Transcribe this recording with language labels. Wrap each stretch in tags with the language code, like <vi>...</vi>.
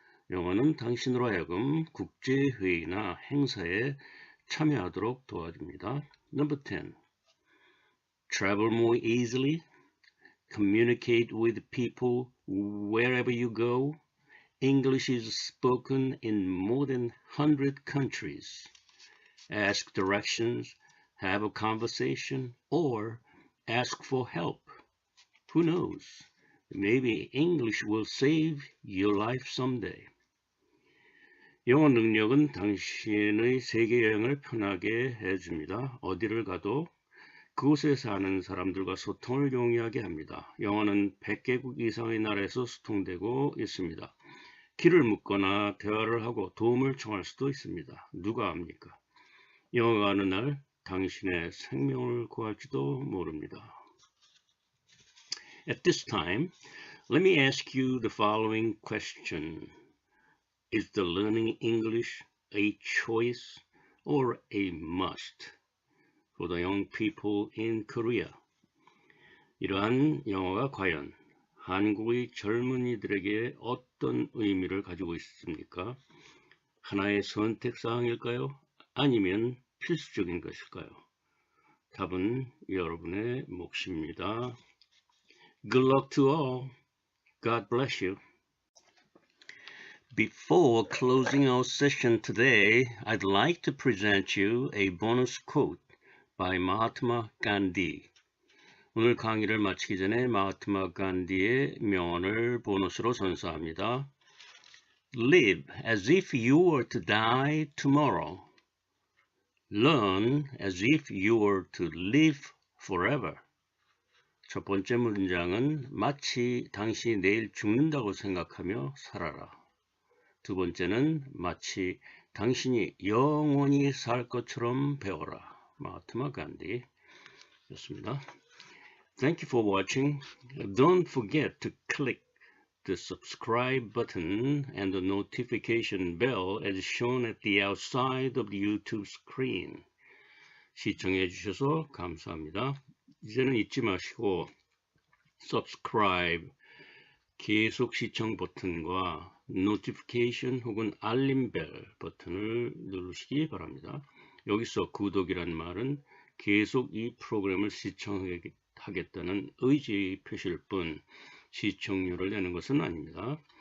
<ko>영어는 당신으로 하여금 국제회의나 행사에 참여하도록 도와줍니다.</ko> <en>Number 10. Travel more easily, communicate with people wherever you go. English is spoken in more than 100 countries. Ask directions, have a conversation, or ask for help. Who knows? Maybe English will save your life someday.</en> <ko>영어 능력은 당신의 세계 여행을 편하게 해줍니다. 어디를 가도 그곳에 사는 사람들과 소통을 용이하게 합니다. 영어는 100개국 이상의 나라에서 소통되고 있습니다. 길을 묻거나 대화를 하고 도움을 청할 수도 있습니다. 누가 압니까? 영어가 어느 날 당신의 생명을 구할지도 모릅니다.</ko> <en>At this time, let me ask you the following question. Is the learning English a choice or a must for the young people in Korea?</en> <ko>이러한 영어가 과연 한국의 젊은이들에게 어떤 의미를 가지고 있습니까? 하나의 선택사항일까요? 아니면 필수적인 것일까요? 답은 여러분의 몫입니다.</ko> <en>Good luck to all. God bless you. Before closing our session today, I'd like to present you a bonus quote by Mahatma Gandhi.</en> <ko>오늘 강의를 마치기 전에 마하트마 간디의 명언을 보너스로 선사합니다.</ko> <en>Live as if you were to die tomorrow. Learn as if you were to live forever.</en> <ko>첫 번째 문장은 마치 당신이 내일 죽는다고 생각하며 살아라. 두 번째는 마치 당신이 영원히 살 것처럼 배워라. 마하트마 간디 였습니다.</ko> <en>Thank you for watching. Don't forget to click the subscribe button and the notification bell as shown at the outside of the YouTube screen.</en> <ko>시청해 주셔서 감사합니다. 이제는 잊지 마시고 subscribe, 계속 시청 버튼과 notification 혹은 알림벨 버튼을 누르시기 바랍니다. 여기서 구독이란 말은 계속 이 프로그램을 시청하겠다는 의지 표시일 뿐 시청률을 내는 것은 아닙니다.</ko>